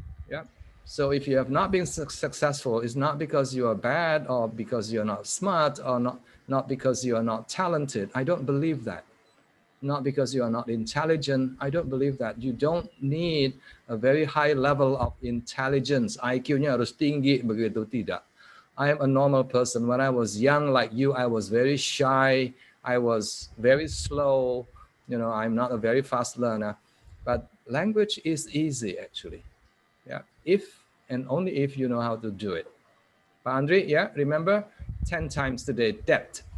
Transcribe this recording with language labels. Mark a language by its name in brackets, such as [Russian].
[English] Yeah. So if you have not been successful, it's not because you are bad or because you're not smart or not because you are not talented. I don't believe that. Not because you are not intelligent. I don't believe that. You don't need a very high level of intelligence. [Indonesian] IQ-nya harus tinggi, begitu tidak. [English] I am a normal person. When I was young like you, I was very shy. I was very slow. You know, I'm not a very fast learner. But language is easy, actually. Yeah, if and only if you know how to do it. But Andri, yeah, remember 10 times today, depth.